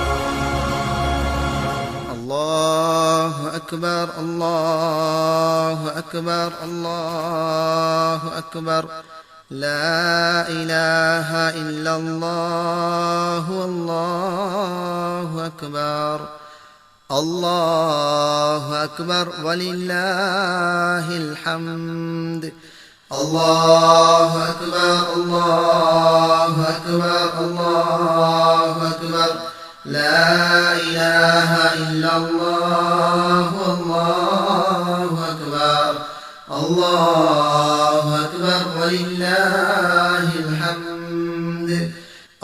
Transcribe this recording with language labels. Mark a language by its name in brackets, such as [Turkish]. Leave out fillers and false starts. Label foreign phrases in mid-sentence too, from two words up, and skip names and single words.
[Arabic] الله أكبر، الله أكبر، الله أكبر. لا إله إلا الله، الله أكبر. الله أكبر ولله الحمد. الله أكبر، الله أكبر، الله أكبر. لا إله إلا الله، الله أكبر، الله أكبر ولله الحمد.